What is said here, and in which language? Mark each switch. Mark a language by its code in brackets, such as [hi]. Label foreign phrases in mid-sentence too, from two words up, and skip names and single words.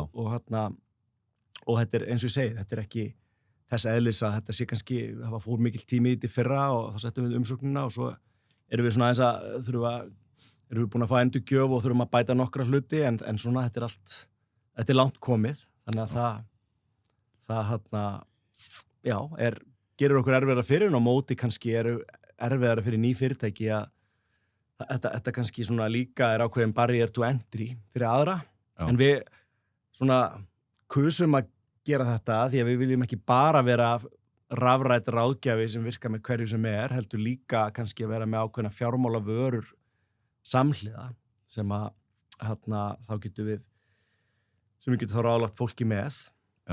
[is] Og þetta eins og ég segi, þetta ekki þess eðlis að þetta sé kannski, það var fór mikil tími í þetta fyrra og þá settum við umsóknina og svo erum við svona aðeins erum við búin að fá endurgjöf og þurfum að bæta nokkra hluti en svona þetta langt komið, þannig að það gerir okkur erfiðara fyrir og móti kannski erfiðara fyrir ný fyrirtæki að þetta kannski svona líka ákveðin [en] barrier to entry [is] fyrir aðra. Já. En við svona kusum að gera þetta því að við viljum ekki bara vera rafrætt ráðgjafi sem virkar með hverju sem heldur líka kannski að vera með ákveðna fjármála vörur samhliða sem að þá getum við þá ráðlagt fólki með.